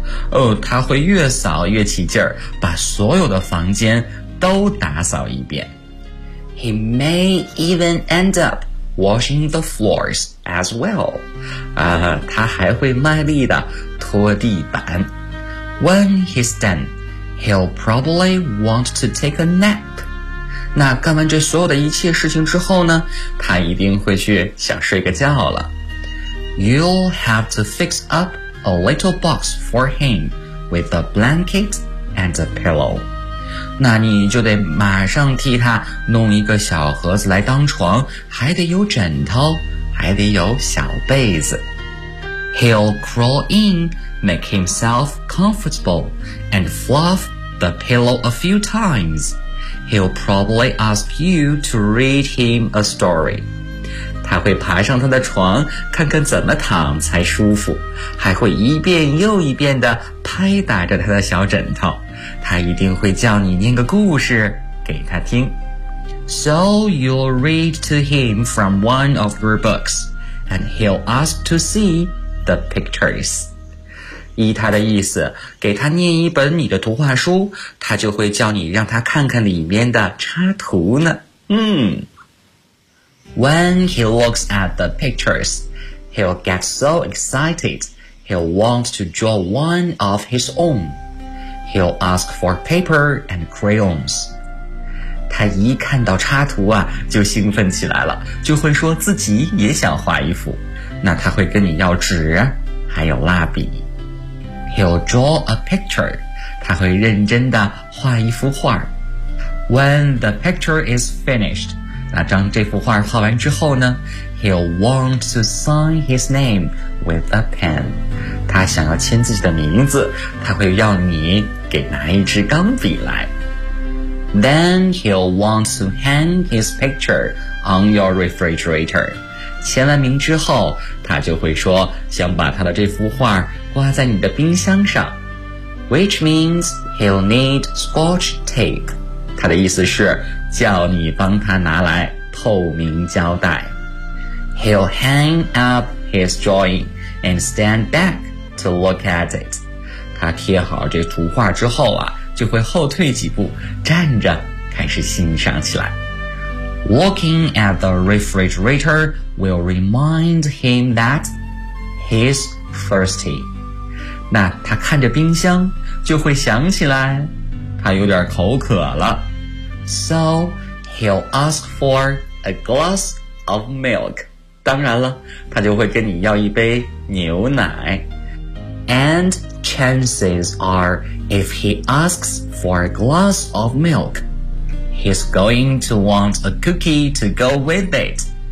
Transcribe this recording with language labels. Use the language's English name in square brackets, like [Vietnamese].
[Chinese] 哦，他会越扫越起劲儿，把所有的房间都打扫一遍。 [English] He may even end up washing the floors as well. [Chinese] 啊，他还会卖力的拖地板。 [English] When he's done, he'll probably want to take a nap. [Chinese] 那干完这所有的一切事情之后呢他一定会去想睡个觉了 [English] you'll have to fix up a little box for him with a blanket and a pillow. [Chinese] 那你就得马上替他弄一个小盒子来当床，还得有枕头，还得有小被子。 [English] He'll crawl in, make himself comfortable, and fluff the pillow a few times. He'll probably ask you to read him a story. [Chinese] 他会爬上他的床，看看怎么躺才舒服，还会一遍又一遍地拍打着他的小枕头。他一定会叫你念个故事给他听。 [English] So you'll read to him from one of your books, and he'll ask to see... The pictures. [Chinese] 依他的意思，给他念一本你的图画书，他就会叫你让他看看里面的插图呢。 [English] When he looks at the pictures, he'll get so excited, he'll want to draw one of his own. He'll ask for paper and crayons. [Chinese] 他一看到插图啊，就兴奋起来了，就会说自己也想画一幅。那他会跟你要纸，还有蜡笔。 [English] He'll draw a picture. [Chinese] 他会认真地画一幅画。 [English] When the picture is finished, [Chinese] 那当这幅画画完之后呢， [English] He'll want to sign his name with a pen. [Chinese] 他想要签自己的名字，他会要你给拿一支钢笔来。 [English] Then he'll want to hang his picture on your refrigerator. [Chinese] 签完名之后，他就会说想把他的这幅画挂在你的冰箱上。 [English] Which means he'll need scotch tape. [Chinese] 他的意思是叫你帮他拿来透明胶带。 [English] He'll hang up his drawing and stand back to look at it. [Chinese] 他贴好这图画之后啊，就会后退几步，站着开始欣赏起来。 [English] Looking at the refrigerator will remind him that he's thirsty. [Chinese] 那他看着冰箱就会想起来他有点口渴了。 [English] So he'll ask for a glass of milk. [Chinese] 当然了，他就会跟你要一杯牛奶。 [English] And chances are if he asks for a glass of milk,He's going to want a cookie to go with it.